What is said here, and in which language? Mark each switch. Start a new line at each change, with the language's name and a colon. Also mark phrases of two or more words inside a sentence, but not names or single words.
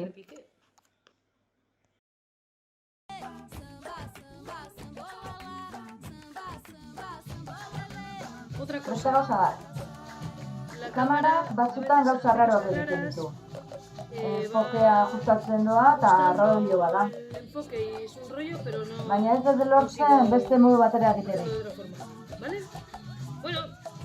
Spanish: Repique. Otra
Basque: Beste
Spanish: cosa.
Basque: gauza bat,
Spanish: La
Basque: kamarak batzutan
Spanish: a
Basque: gauza
Spanish: veces
Basque: arraroak
Spanish: hace
Basque: egiten
Spanish: cosas
Basque: ditu.
Spanish: raras,
Basque: Enfokea
Spanish: va
Basque: ajustatzen doa eta
Spanish: ajustando
Basque: rollo bada.
Spanish: el enfoque y es un rollo, pero no
Basque: Baina ez dut
Spanish: consigo
Basque: lortzen beste modu batera egiterik.
Spanish: hacerlo de otra forma. ¿Vale? Bueno,